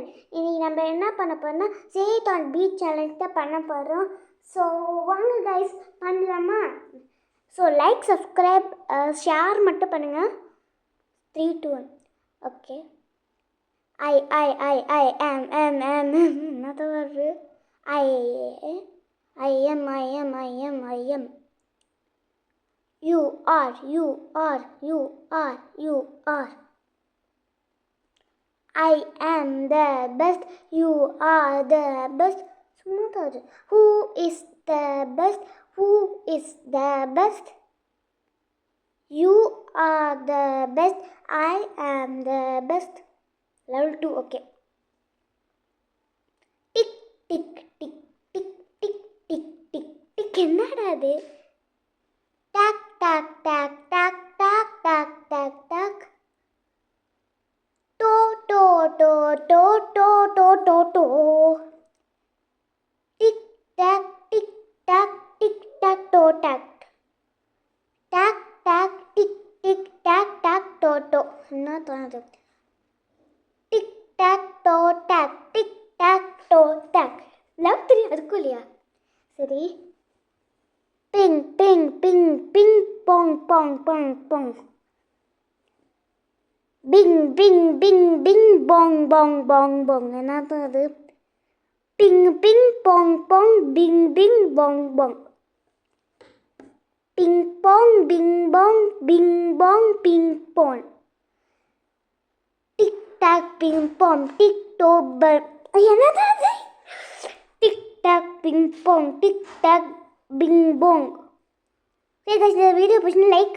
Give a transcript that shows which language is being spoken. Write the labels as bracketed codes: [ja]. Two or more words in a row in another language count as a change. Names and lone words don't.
[ta] இன்னைக்கு நம்ம என்ன பண்ண போறோம்னா [en] sat on beach challenge [ta] தான் பண்ண போகிறோம். ஸோ வாங்க கைஸ் பண்ணலாமா? ஸோ [en] like, subscribe, share [ta] மட்டும் பண்ணுங்கள். 3, 2, 1. ஓகே. ஐ என்னது வருது? [en] I am you are I am the best, you are the best. சும்மாதாது. Who is the best? Who is the best? You are the best, I am the best. Level 2, okay. Tick, tick, tick, tick, tick, tick, tick, tick. [ta] என்னடா அது? [en] Tack, tack, tack, tack, tack, tack, tack, tack. To. Tick tack, tick tack, tick tack, toe tack. Tack tack, tick tick tack tack, to. [ta] என்ன தோணுது? [en] Tick tack, toe tack, tick tack, toe tack. [ta] லவ் 3 அதுக்கும் இல்லையா? சரி. [en] Ping ping ping ping pong pong pong pong. Bing bing bing bing bong bong bong bong. [ta] என்னது அது? [en] Ping ping pong pong bing bing bong bong. Ping pong bing bong bing bong ping pong. Tick tack ping pong tick tober. [ta] என்னது அது? [en] Tick tack ping pong tick tack bing bong. [ta] சரி guys, இந்த வீடியோ பிடிச்சிருந்தா லைக்